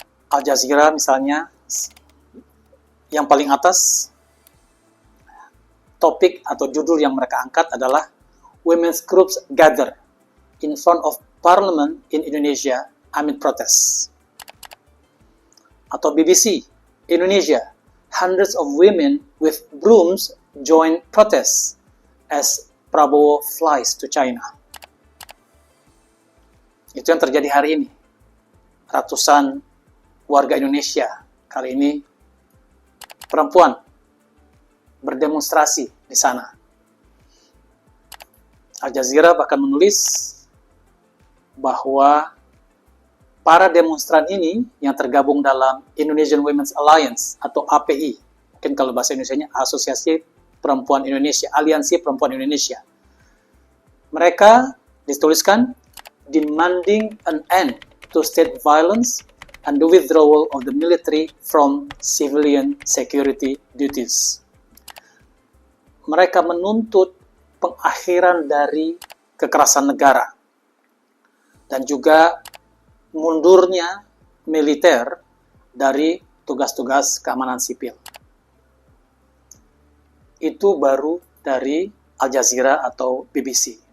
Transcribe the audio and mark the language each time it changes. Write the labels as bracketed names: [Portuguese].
[Indonesian] Al Jazeera misalnya, yang paling atas, topik atau judul yang mereka angkat adalah [English] Women's Groups Gather in front of Parliament in Indonesia amid protests. Atau BBC Indonesia, hundreds of women with brooms join protests as Prabowo flies to China. [Indonesian] Itu yang terjadi hari ini. Ratusan warga Indonesia, kali ini perempuan, berdemonstrasi di sana. Al Jazeera bahkan menulis bahwa para demonstran ini yang tergabung dalam Indonesian Women's Alliance atau API, mungkin kalau bahasa Indonesianya Asosiasi Perempuan Indonesia, Aliansi Perempuan Indonesia. Mereka dituliskan [English] demanding an end to state violence and the withdrawal of the military from civilian security duties. [Indonesian] Mereka menuntut pengakhiran dari kekerasan negara dan juga mundurnya militer dari tugas-tugas keamanan sipil. Itu baru dari Al Jazeera atau BBC.